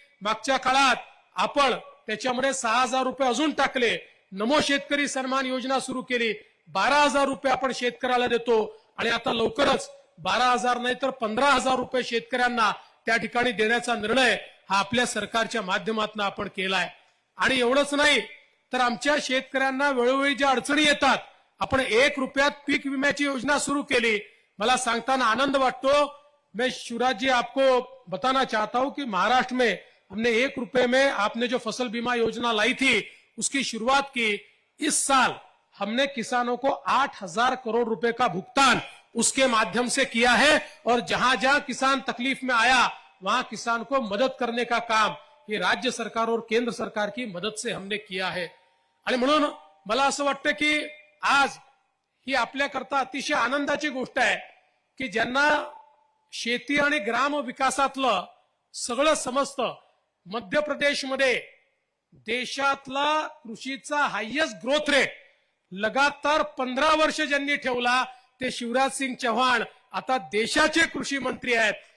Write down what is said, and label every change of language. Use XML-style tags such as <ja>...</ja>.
<mr>मागच्या काळात आपण त्याच्यामध्ये 6,000 रुपये अजून टाकले, नमो शेतकरी सन्मान योजना सुरू केली, 12,000 रुपये आपण शेतकऱ्याला देतो आणि आता लवकरच 12,000 नाही तर 15,000 रुपये शेतकऱ्यांना त्या ठिकाणी देण्याचा निर्णय हा आपल्या सरकारच्या माध्यमातून आपण केलाय। आणि एवढंच नाही तर आमच्या शेतकऱ्यांना वेळोवेळी ज्या अडचणी येतात आपण 1 रुपयात पीक विम्याची योजना सुरू केली। मला सांगताना आनंद वाटतो।</mr> <hi>मैं शिवराज जी आपको बताना चाहता हूं कि महाराष्ट्र में हमने 1 रुपए में आपने जो फसल बीमा योजना लाई थी उसकी शुरुआत की। इस साल हमने किसानों को 8,000 करोड़ रुपए का भुगतान उसके माध्यम से किया है और जहां जहां किसान तकलीफ में आया वहां किसान को मदद करने का काम ये राज्य सरकार और केंद्र सरकार की मदद से हमने किया है।</hi> <mr>आणि म्हणून मला असं वाटतं की आज ही आपल्याकरता अतिशय आनंदाची गोष्ट आहे की ज्यांना शेती आणि ग्राम विकासातलं सगळं समजतं, मध्य प्रदेशमध्ये देशातला कृषीचा हायेस्ट ग्रोथ रेट लगातार 15 वर्ष ज्यांनी ठेवला ते शिवराज सिंग चौहान आता देशाचे कृषी मंत्री आहेत।</mr>